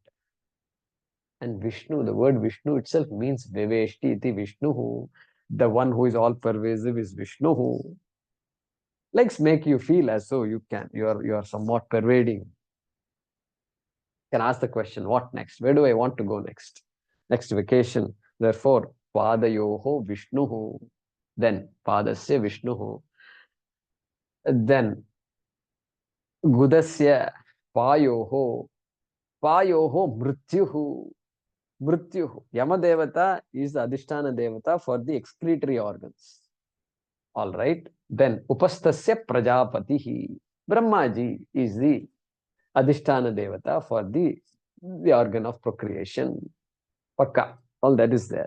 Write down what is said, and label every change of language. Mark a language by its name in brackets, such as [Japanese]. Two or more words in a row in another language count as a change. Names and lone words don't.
[English] And Vishnu, the word Vishnu itself means [Sanskrit] विवेष्टि इति विष्णुः. [English] The one who is all pervasive is Vishnuhu. Legs make you feel as though you are somewhat pervading. You can ask the question, what next? Where do I want to go next? Next vacation. Therefore, [Sanskrit] पादयोः विष्णुः. Then पादस्य विष्णुः. Then गुदस्य पायोः. पायोः मृत्युः। मृत्युः. [English] Yamadevata is the [Sanskrit] अधिष्ठान देवता [English] for the excretory organs. All right. Then [Sanskrit] उपस्थस्य प्रजापतिः. [English] Brahmaji is the [Sanskrit] अधिष्ठान देवता [English] for the organ of procreation. Pakka. All that is there.